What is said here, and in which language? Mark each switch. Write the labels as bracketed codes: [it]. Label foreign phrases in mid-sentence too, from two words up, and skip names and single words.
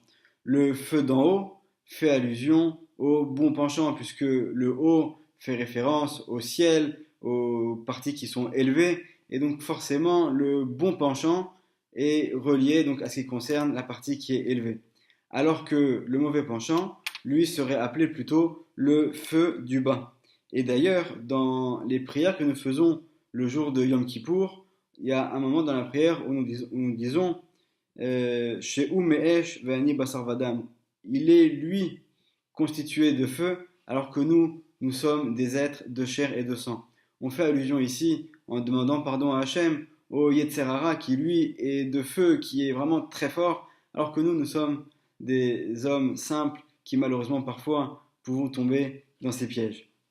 [fr] Le feu d'en haut fait allusion au bon penchant, puisque le haut fait référence au ciel, aux parties qui sont élevées, et donc forcément le bon penchant est relié donc à ce qui concerne la partie qui est élevée. Alors que le mauvais penchant, lui, serait appelé plutôt le feu du bas. Et d'ailleurs, dans les prières que nous faisons le jour de Yom Kippour, il y a un moment dans la prière où nous disons [he] שהוא מאש ואני בשר ודם. [fr] Il est lui constitué de feu, alors que nous sommes des êtres de chair et de sang. On fait allusion ici, en demandant pardon à Hachem, au Yetzerara qui lui est de feu, qui est vraiment très fort, alors que nous sommes des hommes simples qui malheureusement parfois pouvons tomber dans ces pièges.